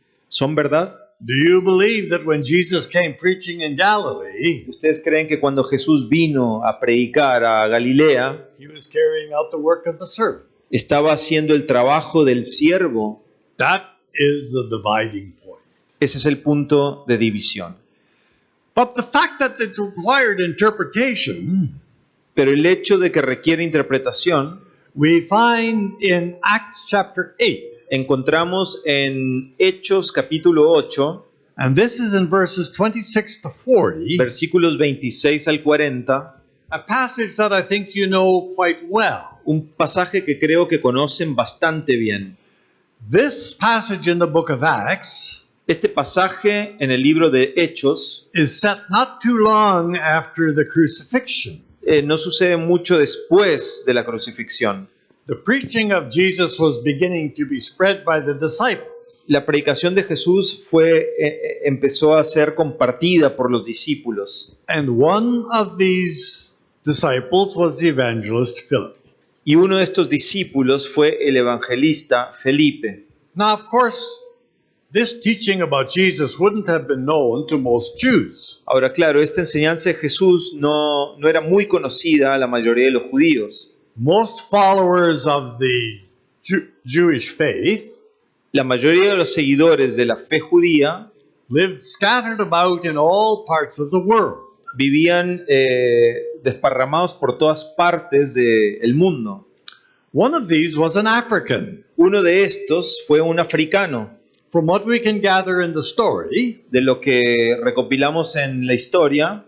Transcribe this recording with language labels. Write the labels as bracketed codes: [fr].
[es] ¿Son verdad? [en] Do you believe that when Jesus came preaching in Galilee, [es] ¿Ustedes creen que cuando Jesús vino a predicar a Galilea, [en] he was carrying out the work of the servant? [es] estaba haciendo el trabajo del siervo? [en] That is the dividing point. [es] Ese es el punto de división. [en] But the fact that it required interpretation, [es] Pero el hecho de que requiere interpretación, [en] we find in Acts chapter 8. [es] encontramos en Hechos capítulo 8, [en] And this is in verses 26 to 40, [es] versículos 26 al 40, [en] a passage that I think you know quite well. [es] un pasaje que creo que conocen bastante bien. [en] This passage in the book of Acts [es] Este pasaje en el libro de Hechos [en] is set not too long after the crucifixion. [es] no sucede mucho después de la crucifixión. [en] The preaching of Jesus was beginning to be spread by the disciples. [es] La predicación de Jesús empezó a ser compartida por los discípulos. [en] And one of these disciples was the evangelist Philip. [es] Y uno de estos discípulos fue el evangelista Felipe. [en] Now, of course, this teaching about Jesus wouldn't have been known to most Jews. [es] Ahora, claro, esta enseñanza de Jesús no era muy conocida a la mayoría de los judíos. [en] Most followers of the Jewish faith [es] La mayoría de los seguidores de la fe judía [en] lived scattered about in all parts of the world. [es] vivían desparramados por todas partes del mundo. [en] One of these was an African. [es] Uno de estos fue un africano. [en] From what we can gather in the story, [es] De lo que recopilamos en la historia,